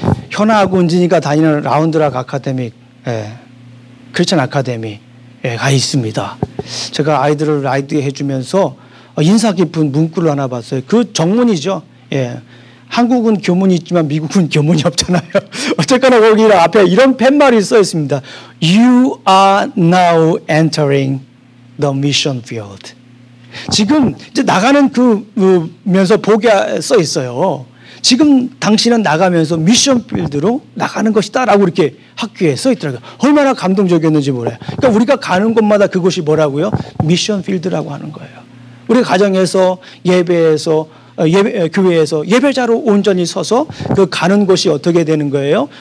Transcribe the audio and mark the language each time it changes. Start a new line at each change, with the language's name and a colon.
Korean: 현아하고 은진이가 다니는 라운드락 아카데미, 크리스천 아카데미가 있습니다. 제가 아이들을 라이드 해주면서 인사 깊은 문구를 하나 봤어요. 그 정문이죠. 한국은 교문이 있지만 미국은 교문이 없잖아요. 어쨌거나 거기 앞에 이런 팻말이 써 있습니다.
English: You are now entering the mission field.
Korean: 지금 이제 나가는 면서 보게 써 있어요. 지금 당신은 나가면서 미션 필드로 나가는 것이다라고 이렇게 학교에 써 있더라고요. 얼마나 감동적이었는지 몰라요. 그러니까 우리가 가는 곳마다 그곳이 뭐라고요? 미션 필드라고 하는 거예요. 우리 가정에서 예배에서 교회에서 예배자로 온전히 서서 그 가는 곳이 어떻게 되는 거예요?